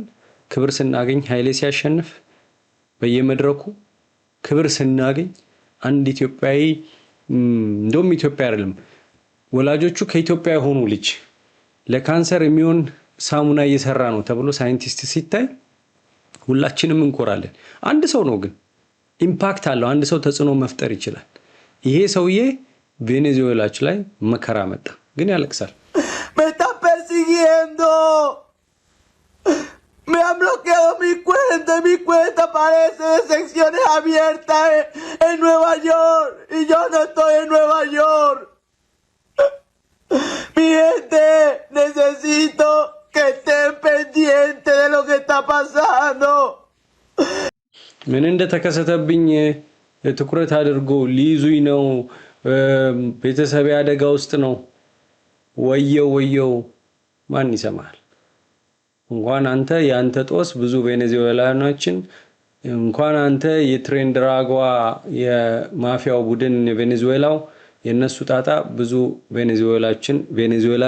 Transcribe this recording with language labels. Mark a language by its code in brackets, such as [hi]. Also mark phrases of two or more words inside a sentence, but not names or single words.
[am] ክብር ስናገኝ ኃይሌ ሲያሸንፍ በየመድረኩ ክብር ስናገኝ አንድ ኢትዮጵያዊ እንደውም ኢትዮጵያ አይደለም ወላጆቹ ከኢትዮጵያ የሆኑ ልጅ ለካንሰር የሚሆን ሳሙና እየሰራ ነው ተብሎ ሳይንቲስት ሲታይ ሁላችንም እንኮራለን። አንድ ሰው ነው ግን ኢምፓክት አለው። አንድ ሰው ተጽዕኖ መፍጠር ይችላል። ይሄ ሰውዬ ቬኔዙዌላች ላይ መከራ መጣ ግን ያለቅሳል። [es] Me está persiguiendo. Me han bloqueado mi cuenta aparece de secciones abiertas en Nueva York y yo no estoy en Nueva York. Mi gente, necesito que estén pendientes de lo que está pasando. [am] ምን እንደተከሰተብኝ ትኩረት አድርጎ ሊይዙኝ ነው። ቤተሰብ አደጋ ውስጥ ነው። ወየው ማን ይሰማል? እንኳን አንተ ያንተ ጦስ ብዙ ቬኔዙዌላኖችን እንኳን አንተ የትሬንድራጓ የማፊያው ቡድን ቬኔዙዌላው የነሱ ጣጣ ብዙ ቬኔዙዌላዊ